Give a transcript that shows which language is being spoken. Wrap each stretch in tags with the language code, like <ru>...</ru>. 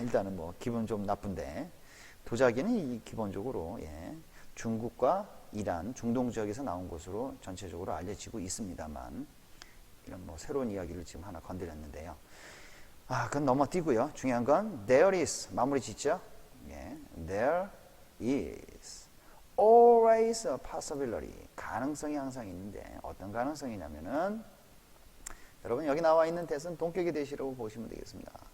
<ko>일단은 기분 좀 나쁜데 도자기는 기본적으로 중국과 이란, 중동 지역에서 나온 것으로 전체적으로 알려지고 있습니다만 이런 새로운 이야기를 지금 하나 건드렸는데요. 그건 넘어뛰고요. 중요한 건</ko> <en>there is,</en> <ko>마무리 짓죠.</ko> <en>There is always a possibility.</en> <ko>가능성이 항상 있는데 어떤 가능성이냐면은 여러분 여기 나와 있는 대신 동격의 대시라고 보시면 되겠습니다.</ko>